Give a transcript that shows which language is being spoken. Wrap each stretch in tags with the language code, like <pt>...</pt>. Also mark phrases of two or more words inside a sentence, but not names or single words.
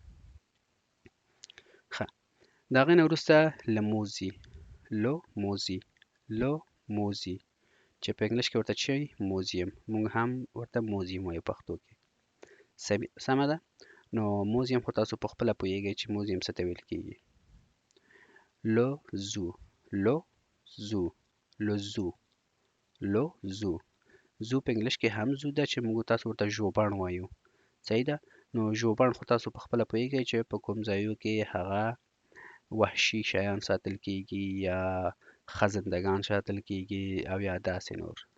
<ps>ښه، د هغې نه وروسته لموزي،</ps> <fr>le musée, le musée</fr> <ps>چې په انګلیش کې ورته څه وایي؟ موزیم. موږ هم ورته موزیم وایو پښتو کې. سمه ده؟ نو موزیم خو تاسو په خپله پوهیږئ چې موزیم څه ته ویل کېږي.</ps> <fr>le zoo, le zoo, le zoo, le zoo,</fr> <ps>زو په انګلیش کې هم زو ده چې موږ تاسو ورته ژوبڼ وایو. صحیح ده؟ نو ژوبڼ خو تاسو په خپله پوهیږئ چې په کوم ځایو کې هغه وحشي شیان ساتل کېږي یا خزندګان ساتل کیږي او یا داسې نور.</ps>